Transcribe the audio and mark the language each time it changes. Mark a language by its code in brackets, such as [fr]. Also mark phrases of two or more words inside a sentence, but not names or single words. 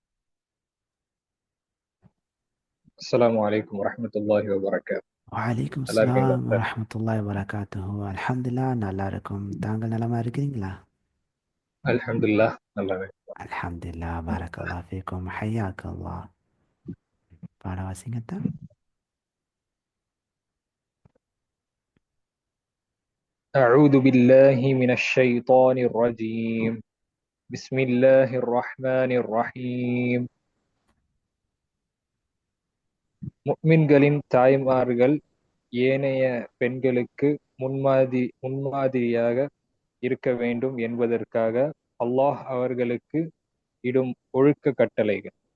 [ar] السلام عليكم ورحمة الله وبركاته. வலைக்கும் [ta] நல்லா இருக்கீங்களா [ar] ஸலாம் [ta] சார்? [ar] ورحمة الله وبركاته. [ta] அல்ஹம்துலில்லாஹ், நல்லா இருக்கும். தாங்கள் நலமா இருக்கிறீங்களா? அல்ஹம்துலில்லாஹ் நல்லா இருக்கேன். [ar] الحمد لله. بارك الله فيكم. حياك الله. பாடவாசிங்கத்தான். أعوذ بالله من الشيطان الرجيم. بسم الله الرحمن الرحيم. [ta] முஃமின்களின் தாய்மார்கள் ஏனைய பெண்களுக்கு முன்மாதிரியாக இருக்க வேண்டும் என்பதற்காக அல்லாஹ் அவர்களுக்கு இடும் ஒழுக்க கட்டளைகள்.